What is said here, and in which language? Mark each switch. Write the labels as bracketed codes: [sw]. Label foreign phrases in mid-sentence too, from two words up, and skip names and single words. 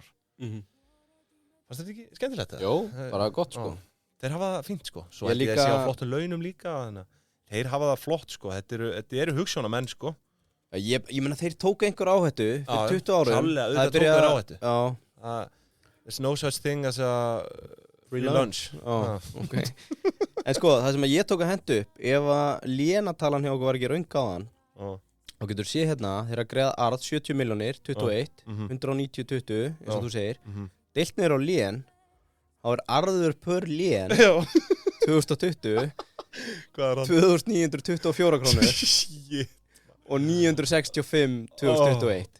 [is] Fannst þetta ekki skemmtilegt? Jó, bara gott, sko. Þeir hafa það fínt, sko. Svo ekki þessi á flottum launum líka. Þeir hafa það flott, sko. Þetta eru hugsjónamenn, sko. Ég meina, þeir tóku einhver áhættu fyrir 20 árum. Klálega, auðvitað tóku þeir áhættu. [en] There's no such thing as a free lunch. [is] Okay. En sko, það sem ég tók að hendu upp, ef að lénatalan hjá okkur var ekki raung á þann, þá getur séð þeir að greiða arð 70 milljónir, 21, 190, 20, eins og þú segir. Deilt niður á lén, þá arður per lén 2020 2.924 krónur og 965 2021.